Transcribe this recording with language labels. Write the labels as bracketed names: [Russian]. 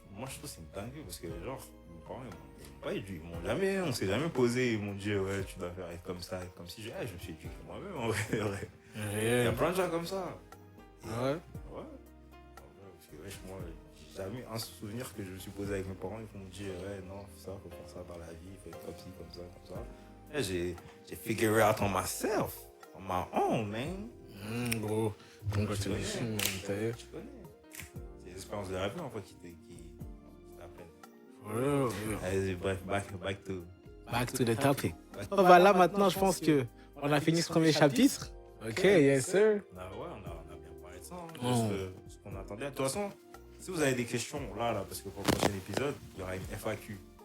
[French] moi, je trouve que c'est une dinguerie parce que, genre, mes parents, ils m'ont jamais, on s'est jamais posé, ils m'ont dit, ouais, tu dois faire comme ça, comme si je me suis éduqué moi-même, en vrai. Il y a plein de gens comme ça. Et, Ouais. Parce que, wesh, moi, j'ai jamais un souvenir que je me suis posé avec mes parents, ils m'ont dit, ouais, non, faut faire ça dans la vie, faut être comme ci, comme ça, comme ça. Et j'ai [English] figure out on myself, on my own, man. Gros, congratulations, man. [French] Tu connais. C'est l'expérience de la vie, en fait, qui t'apprennent. Allez, bref, [English] Back to the topic. [French] Oh, bah là, maintenant, je pense que on a fini ce premier chapitre. [English] Ok, yes, sir. [French] Ah ouais, on a bien parlé de ça. Ce qu'on attendait. De toute façon, si vous avez des questions, là, parce que pour le prochain épisode, il y aura une FAQ.